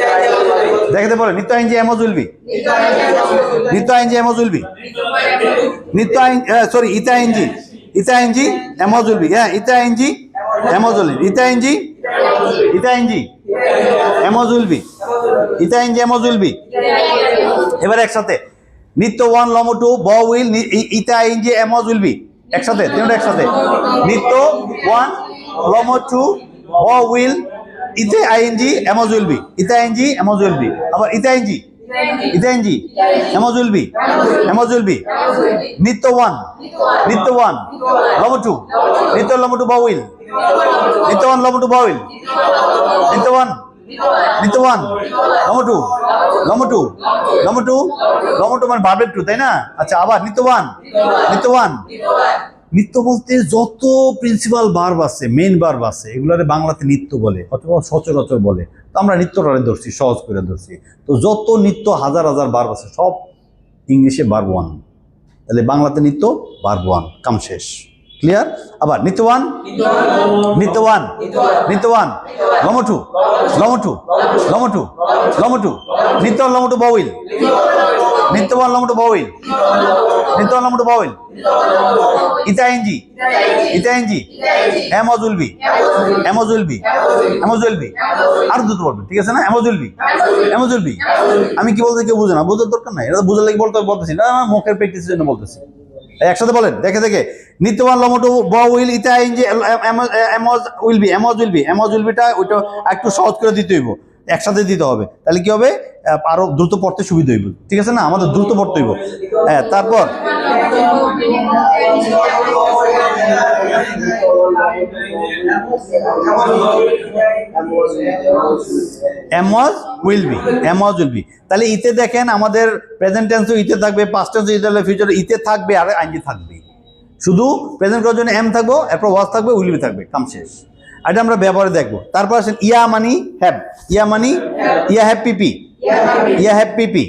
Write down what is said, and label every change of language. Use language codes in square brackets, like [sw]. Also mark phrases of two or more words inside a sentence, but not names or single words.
[bn] দেখতে বলে নিত্য [en] ing am was will be, নিত্য ing am was will be, নিত্য আইন সরি ইতা আইএনজি, ইতা ing am was will be. হ্যাঁ ইতা ing am was will be, ইতা আইএনজি, ইতা ing am was will be, ইতা ing am was will be. [bn] এবার একসাথে নিত্য [en] ওয়ান লম টু ব উইল ইতা ing am was will be. [bn] একসাথে তিনটা একসাথে, নিত্য [en] ওয়ান লম টু ব উইল ইতে ing am was will be, ইতা ing am was will be. আবার ইতা আইএনজি, ইতা ing am was will be, am was will be. [bn] নিত্য ওয়ান, নিত্য ওয়ান লম টু, নিত্য লম টু ব উইল, নিত্য ওয়ান লম টু ব উইল, নিত্য ওয়ান, নিত্য ওয়ান লম টু, লম টু, লম টু, লম টু মানে ভার্বের টু, তাই না? আচ্ছা আবার নিত্য ওয়ান, নিত্য ওয়ান। নিত্য বলতে যত [en] principal verb [bn] আছে, [en] main verb [bn] আছে, এগুলারে বাংলাতে নিত্য বলে অথবা সচরাচর বলে। তো আমরা নিত্যটারে ধরছি, সহজ করে ধরছি। তো যত নিত্য হাজার হাজার ভার্ব আছে সব ইংলিশে [en] verb one, [bn] তাহলে বাংলাতে নিত্য [en] verb one, [bn] কাম শেষ। ক্লিয়ার? আবার নিত্য ওয়ান, নিত্য ওয়ান, নিত্য ওয়ান লম টু, লম টু, লম টু, লম টু, নিত্য লম টু ব উইল, নিত্য ওয়ান লম টু ব উইল, নিত্য ওয়ান লম টু ব উইল, ইতা আইএনজি, ইতা [en] ing am was will be, am was will be, am was will be. [bn] আর দুটো বলবেন, ঠিক আছে না? [en] am was will be, am was will be. [bn] আমি কি বলতে কেউ বুঝে না, বোঝার দরকার নাই, এটা বোঝার লাগে বলতেছি না, আমার মুখের প্র্যাকটিসের জন্য বলতেছি। একসাথে বলেন, দেখে দেখে নিত্য [en] ওয়ান লম টু ব উইল ইতা ing am was will be, am was will be. am was will [bn] বিটা ওইটা একটু সহজ করে দিতে হইব, একসাথে দিতে হবে, তাহলে কি হবে? আরো দ্রুত পড়তে সুবিধা হইব, ঠিক আছে না? আমাদের দ্রুত পড়তে হইব। হ্যাঁ তারপর [en] am was will be, am was will be. [bn] তাহলে ইতে দেখেন আমাদের [en] present tense [bn] ইতে থাকবে, [en] past tense [bn] ইতে, ফিউচারে ইতে থাকবে আর আইনজি থাকবে। শুধু প্রেজেন্ট করার জন্য এম থাকবো, এরপর ওয়াজ থাকবে, [en] will be [bn] থাকবে, কাম শেষ। এটা আমরা ব্যবহারে দেখবো। তারপর আসেন ইয়া [en] money have, [bn] ইয়া মানি, ইয়া [en] have pp, [bn] ইয়া [en] have pp.